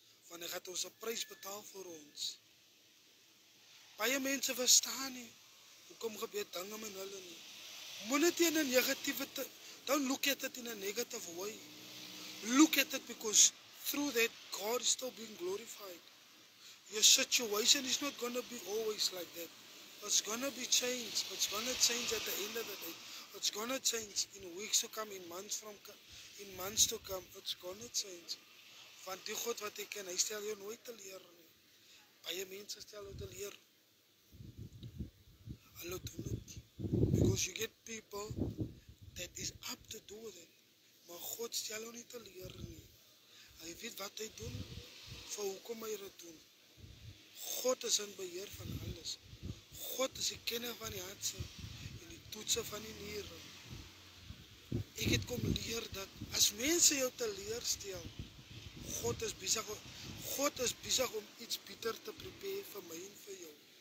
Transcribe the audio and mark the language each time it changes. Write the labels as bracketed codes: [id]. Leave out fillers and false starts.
[af] Want hy gaan ons 'n prys betaal vir ons. Baie mense verstaan nie. Hoekom gebeur dinge met hulle nie. Moenie dit in 'n negatiewe, [en] don't look at it in a negative way. Look at it because through that God is still being glorified. Your situation is not going to be always like that. It's going to be changed. It's going to change at the end of the day. It's going to change in weeks to come, in months to come. It's going to change. [af] Want die God wat ek ken, hy stel jou nooit teleur nie. Baie mense stel jou teleur. Hulle doen dit. [en] Because you get people that is up to do it. [af] Maar God stel jou nie teleur nie. Hy weet wat hy doen, vir hoekom hy dit doen. God is in beheer van alles. God is die kenner van die hartse en die toetse van die niere. Ek het kom leer dat as mense jou teleurstel, God is besig om iets beter te prepare vir my en vir jou.